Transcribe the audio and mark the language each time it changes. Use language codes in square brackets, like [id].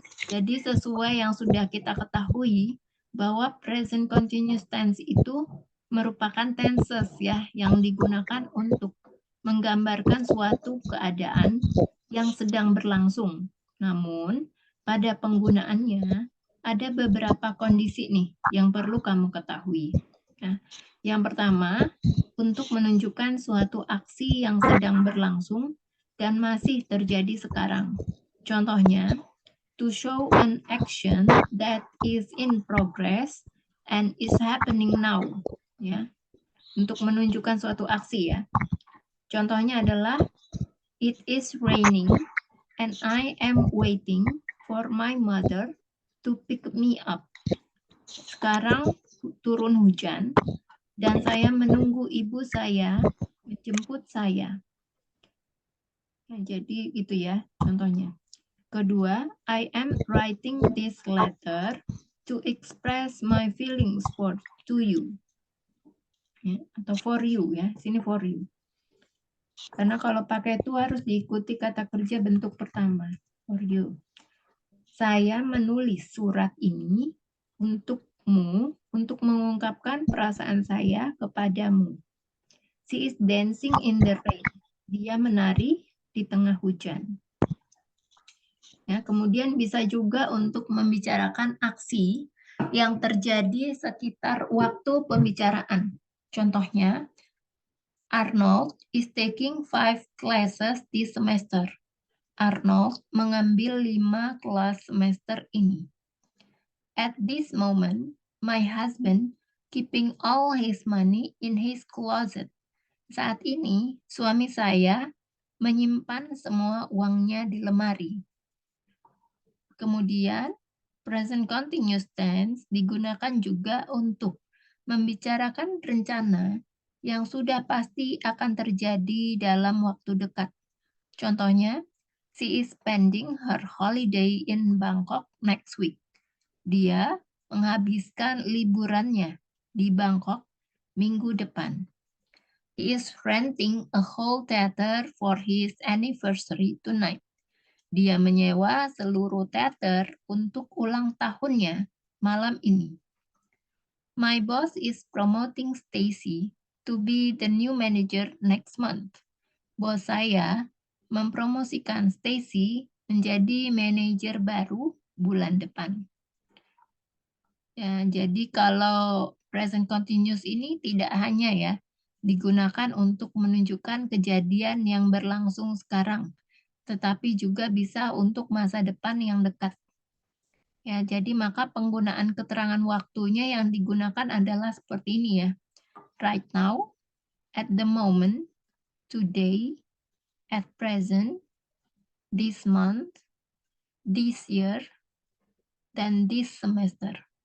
[id] Jadi sesuai yang sudah kita ketahui bahwa present continuous tense itu merupakan tenses ya yang digunakan untuk menggambarkan suatu keadaan yang sedang berlangsung. Namun pada penggunaannya ada beberapa kondisi nih yang perlu kamu ketahui. Nah, yang pertama untuk menunjukkan suatu aksi yang sedang berlangsung dan masih terjadi sekarang. Contohnya, [en] to show an action that is in progress and is happening now, ya. [id] Untuk menunjukkan suatu aksi ya. Contohnya adalah [en] it is raining and I am waiting for my mother to pick me up. [id] Sekarang turun hujan dan saya menunggu ibu saya menjemput saya. Nah, jadi itu ya contohnya. Kedua, [en] I am writing this letter to express my feelings to you. [id] Ya, atau [en] for you [id] ya, sini for you. Karena kalau pakai itu harus diikuti kata kerja bentuk pertama, for you. Saya menulis surat ini untukmu, untuk mengungkapkan perasaan saya kepadamu. [en] She is dancing in the rain. [id] Dia menari di tengah hujan. Ya, kemudian bisa juga untuk membicarakan aksi yang terjadi sekitar waktu pembicaraan. Contohnya, [en] Arnold is taking 5 classes this semester. [id] Arnold mengambil 5 kelas semester ini. [en] At this moment, my husband keeping all his money in his closet. [id] Saat ini, suami saya menyimpan semua uangnya di lemari. Kemudian, present continuous tense digunakan juga untuk membicarakan rencana yang sudah pasti akan terjadi dalam waktu dekat. Contohnya, [en] she is spending her holiday in Bangkok next week. [id] Dia menghabiskan liburannya di Bangkok minggu depan. [en] He is renting a whole theater for his anniversary tonight. [id] Dia menyewa seluruh teater untuk ulang tahunnya malam ini. [en] My boss is promoting Stacy to be the new manager next month. [id] Bos saya mempromosikan Stacy menjadi manajer baru bulan depan. Ya, jadi kalau present continuous ini tidak hanya ya digunakan untuk menunjukkan kejadian yang berlangsung sekarang, tetapi juga bisa untuk masa depan yang dekat. Ya, jadi maka penggunaan keterangan waktunya yang digunakan adalah seperti ini ya. [en] Right now, at the moment, today, at present, this month, this year, dan this semester.